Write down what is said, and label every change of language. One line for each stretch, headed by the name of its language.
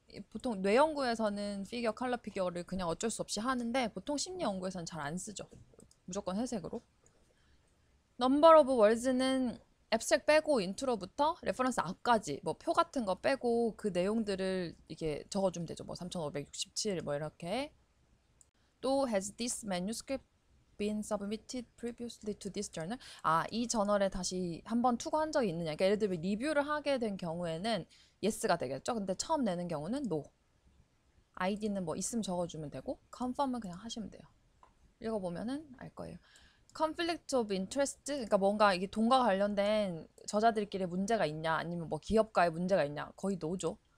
Korean: 보통 뇌연구에서는 피겨, 컬러 피겨를 그냥 어쩔 수 없이 하는데 보통 심리 연구에서는 잘 안 쓰죠. 무조건 회색으로. 넘버 오브 월즈는 앱스트랙 빼고 인트로부터 레퍼런스 앞까지 뭐 표 같은 거 빼고 그 내용들을 이게 적어주면 되죠. 뭐 3567 뭐 이렇게. 또
English: has this manuscript been submitted previously to this journal?
Korean: 이 저널에 다시 한번 투고한 적이 있느냐. 그러니까 예를 들면 리뷰를 하게 된 경우에는 yes가 되겠죠. 근데 처음 내는 경우는 no. 아이디는 뭐 있으면 적어주면 되고 confirm은 그냥 하시면 돼요. 읽어보면은 알 거예요.
English: conflict of interest,
Korean: 그러니까 뭔가 이게 돈과 관련된 저자들끼리 문제가 있냐, 아니면 뭐 기업가의 문제가 있냐, 거의 노죠.